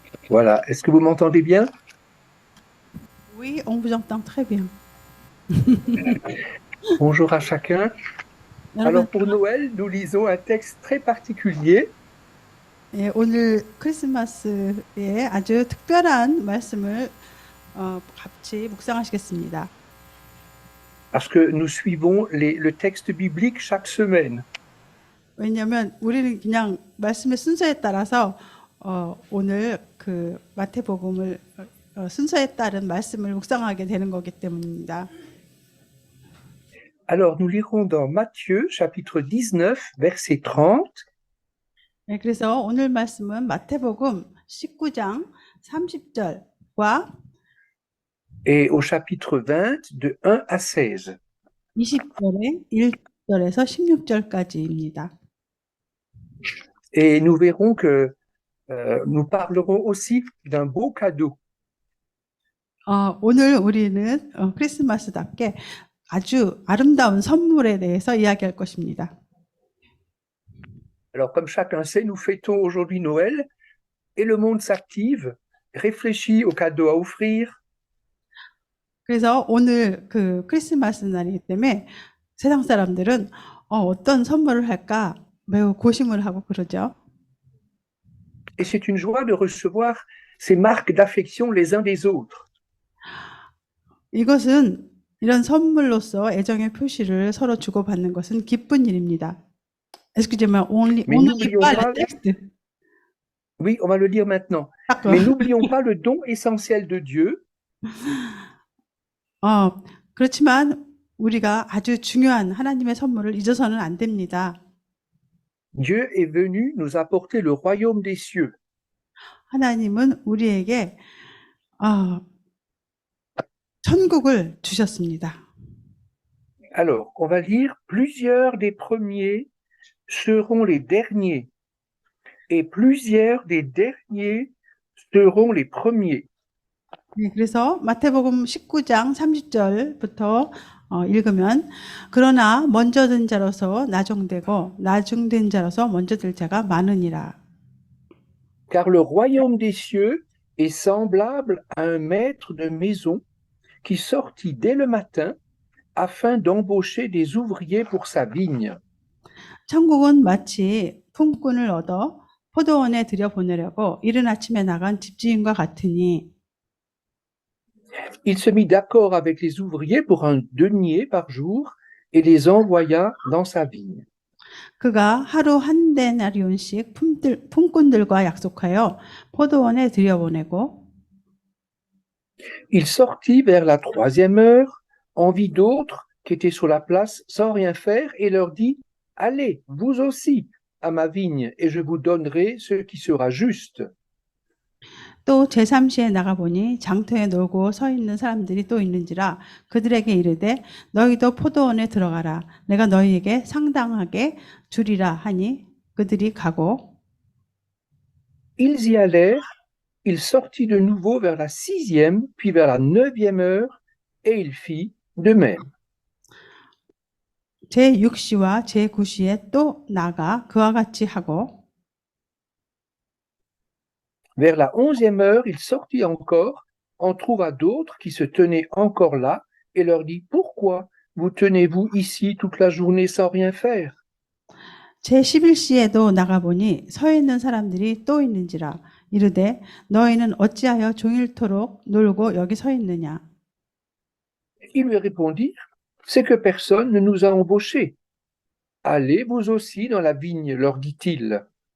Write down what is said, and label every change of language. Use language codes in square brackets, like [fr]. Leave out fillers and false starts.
[fr] Voilà, est-ce que vous m'entendez bien? Oui, on vous entend très bien. Bonjour à chacun. Alors pour Noël, nous lisons un texte très particulier. [ko] 예, 오늘 크리스마스에 아주 특별한 말씀을 같이 묵상하시겠습니다. [fr] Parce que nous suivons le texte biblique chaque semaine. [ko] 왜냐하면 우리는 그냥 말씀의 순서에 따라서 오늘 그 마태복음을 순서에 따른 말씀을 묵상하게 되는 거기 때문입니다. [fr] Alors nous lirons dans Matthieu chapitre 19 verset 30 [ko] 네, 그래서 오늘 말씀은 마태복음 19장 30절과 [fr] et au chapitre 20 de 1 à 16. [ko] 20절에 1절에서 16절까지입니다. [fr] Et nous verrons que nous parlerons aussi d'un beau cadeau. [ko] 오늘 우리는 크리스마스답게 아주 아름다운 선물에 대해서 이야기할 것입니다. [fr] Alors comme chacun sait, nous fêtons aujourd'hui Noël et le monde s'active, réfléchit aux cadeaux à offrir. [ko] 그래서 오늘 그 크리스마스 날이기 때문에 세상 사람들은 어떤 선물을 할까 매우 고심을 하고 그러죠. [fr] Et c'est une joie de recevoir ces marques d'affection les uns des autres. [ko] 이것은 이런 선물로서 애정의 표시를 서로 주고받는 것은 기쁜 일입니다. [fr] Excusez-moi, on ne lit pas le texte. Oui, on va le lire maintenant. Mais n'oublions pas le don essentiel de Dieu. [ko] 그렇지만 우리가 아주 중요한 하나님의 선물을 잊어서는 안 됩니다. [fr] Dieu est venu nous apporter le royaume des cieux. [ko] 하나님은 우리에게 천국을 주셨습니다. [fr] Alors, on va lire plusieurs des premiers seront les derniers et plusieurs des derniers seront les premiers. [ko] 네, 그래서 마태복음 19장 30절부터 읽으면 그러나 먼저 든 자로서 나중되고 나중된 자로서 먼저 들 자가 많으니라. [fr] Car le royaume des cieux est semblable à un maître de maison qui sortit dès le matin afin d'embaucher des ouvriers pour sa vigne. [ko] 천국은 마치 품꾼을 얻어 포도원에 들여보내려고 이른 아침에 나간 집주인과 같으니 [fr] Il se mit d'accord avec les ouvriers pour un denier par jour et les envoya dans sa vigne. [ko] 그가 하루 한 데나리온씩 품꾼들과 약속하여 포도원에 들여보내고 [fr] Il sortit vers la 3e heure, en vit d'autres qui étaient sur la place sans rien faire et leur dit « Allez, vous aussi, à ma vigne, et je vous donnerai ce qui sera juste. » [ko] 또 제3시에 나가보니 장터에 놀고 서 있는 사람들이 또 있는지라 그들에게 이르되 너희도 포도원에 들어가라. 내가 너희에게 상당하게 주리라 하니 그들이 가고 [fr] Ils y allèrent, il sortit de nouveau vers la 6e, puis vers la 9e heure, et il fit de même. [ko] 제6시와 제9시에 또 나가 그와 같이 하고 [fr] Vers la 11e heure, il sortit encore, en trouva d'autres qui se tenaient encore là, et leur dit, pourquoi vous tenez-vous ici toute la journée sans rien faire? [ko] 제11시에도 나가보니 서 있는 사람들이 또 있는지라 이르되 너희는 어찌하여 종일토록 놀고 여기 서 있느냐. [fr] Ils lui répondirent, c'est que personne ne nous a embauchés. Allez vous aussi dans la vigne, leur dit-il.